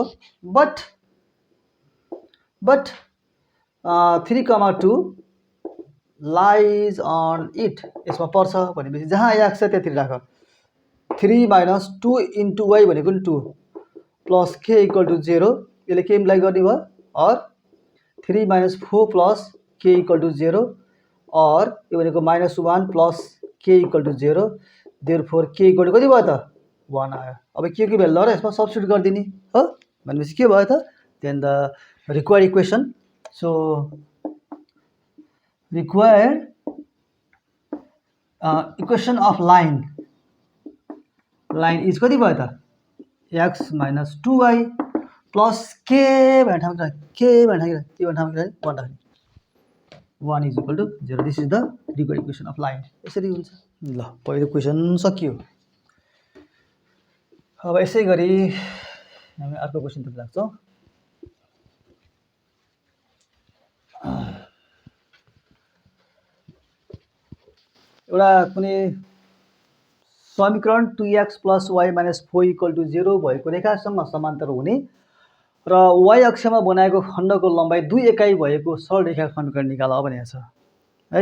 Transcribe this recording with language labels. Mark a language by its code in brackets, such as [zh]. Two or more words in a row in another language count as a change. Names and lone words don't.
[en] but 3,2 lies on it, [ne] यसमा पर्छ भनेपछि जहाँ x छ त्यहाँ 3 राख। 3 - 2 × y भनेको नि 2 प्लस k = 0, यसले के इम्प्लाई गर्ने भयो, और 3 - 4 + k = 0, और यो भनेको -1 + k = 0, देयरफोर k = कति भयो त, 1 आयो। अब के भ्यालु ल यसमा सब्स्टिट्युट गरिदिने हो। भनेपछि के भयो त, [en] then the required equation, so required equation of line is [ne] कति भयो त, x - 2y + k भन्ने ठाउँमा के भन्ने ठाउँमा 1 = 0। [en] This is the required equation of line. [ne] यसरी हुन्छ। ल पहिलो क्वेसन सकियो। अब यसै गरी हामी अर्को क्वेसनतिर लाग्छौँ। एउटा कुनै समीकरण 2x + y - 4 = 0 भएको रेखासँग समान्तर हुने र y अक्षमा बनाएको खण्डको लम्बाइ 2 एकाइ भएको सरल रेखाको समीकरण निकाल भनेको छ है।